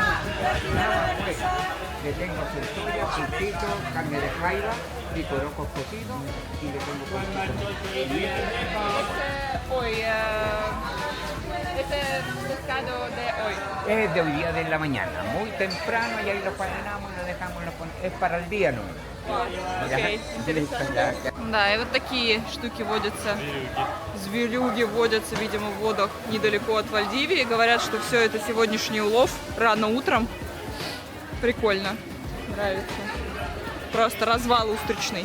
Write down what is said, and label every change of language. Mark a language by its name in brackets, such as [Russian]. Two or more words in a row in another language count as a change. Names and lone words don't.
[Spanish] le tengo centuria, pulpito, carne de jaiba, picorocos cocidos y le tengo Pues maltón, chorito y almeja. Este pescado de hoy. Es de hoy día de la mañana, muy temprano y ahí lo faenamos y lo dejamos, es para el día, ¿no? [Russian] Окей. Да, и вот такие штуки водятся. Зверюги водятся, видимо, в водах недалеко от Вальдивии. Говорят, что все это сегодняшний улов рано утром. Прикольно. Нравится. Просто развал устричный.